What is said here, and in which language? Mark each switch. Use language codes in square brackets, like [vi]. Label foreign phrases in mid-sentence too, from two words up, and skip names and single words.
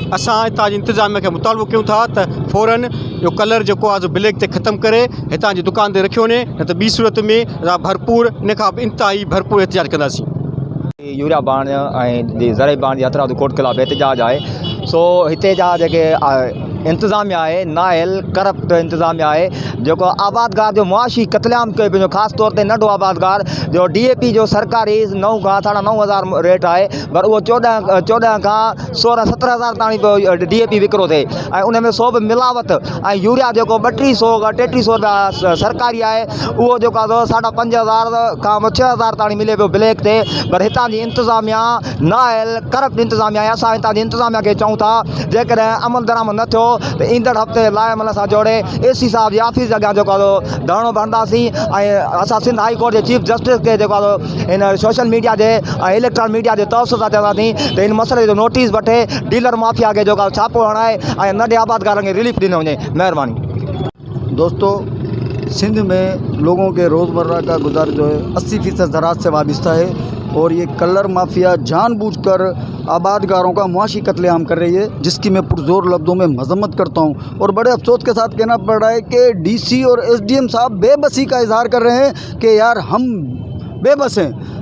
[sd] असां हितां जी इंतिज़ामिया खे मुतालबो कयूं था त फ़ौरन जो कलर जेको आहे ब्लैक ते ख़तमु करे हितां जी दुकान ते रखियो वञे, न त ॿी सूरत में भरपूर इन खां इंतिहाई भरपूर एहतिजाज कंदासीं। यूरिया भाण ऐं ज़रई भाण जी हथरादू खोट ख़िलाफ़ एहतिजाज आहे। सो हिते जा जेके इंतज़ामिया है नाअहल करप्ट इंतज़ामिया है, जो आबादगार जो मुआशी कतलेआम कयो पंहिंजो, ख़ासि तौर ते नंढो आबादगार जो DAP जो सरकारी 9 खां 9,000 रेट है, पर वो 14 खां 16-17,000 ताणी DAP विकिरो थे, ऐं उन में 100 मिलावट। ऐं यूरिया जो 3200 सरकारी है, वो जो 5,500 खां 6,000 ताणी मिले पियो ब्लैक ते। पर हितां जी इंतज़ामिया नाअहल करप्ट इंतज़ामिया है। असां हितां जी इंतज़ामिया खे चऊं था जेकॾहिं अमल दरामद न थियो तो ईंदड़ हफ़्ते लाइमल सां जोड़े AC साहब जी ऑफिस अॻियां जेको धरणो भरंदासीं। ऐं असां सिंध हाई कोर्ट के [en] chief justice [sd] के जेको इन [en] social media [sd] के [en] electronic media [sd] के तवसुत सां चवंदासीं त इन मसले जो नोटिस वठे, डीलर माफिया के जेको छापो हणाए ऐं नंढे आबादगारनि खे रिलीफ ॾिनो वञे। महिरबानी। [ur] دوستو، سندھ میں لوگوں کے روزمرہ کا گزار جو ہے 80% زراعت سے وابستہ ہے، اور یہ کلر مافیا جان بوجھ کر آبادگاروں کا معاشی قتلِ عام کر رہی ہے، جس کی میں پرزور لفظوں میں مذمت کرتا ہوں. اور بڑے افسوس کے ساتھ کہنا پڑ رہا ہے کہ DC اور SDM صاحب بے بسی کا اظہار کر رہے ہیں کہ یار ہم بے بس ہیں.